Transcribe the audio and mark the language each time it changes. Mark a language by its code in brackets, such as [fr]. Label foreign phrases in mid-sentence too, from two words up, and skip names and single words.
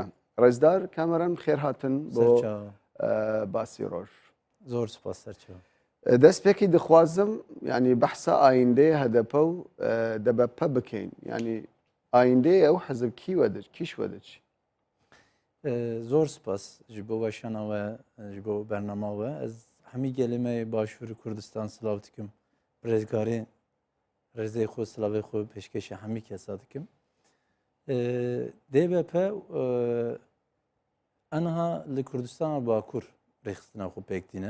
[ckb] ڕێزدار کامەران خێر هاتن بۆ باسی ڕۆژ. زۆر سوپاس سەرچاو. دەست پێکی دەخوازم ینی بەحسە ئایندەیە هەدەپە و دەبەپە بکەین، ینی ئایندەیە ئەو حەزب کیشوە دەچی. [ku] زۆر سپاس ji bo weşana we ji bo bernama we ez hemî gelê me başûrî Kurdistan silav dikim rêzgarê rêzê xwe silavê xwe pêşkêşê hemî kesa dikim. DBP enha li Kurdistana Bakur rêxistina xwe pêk dîne.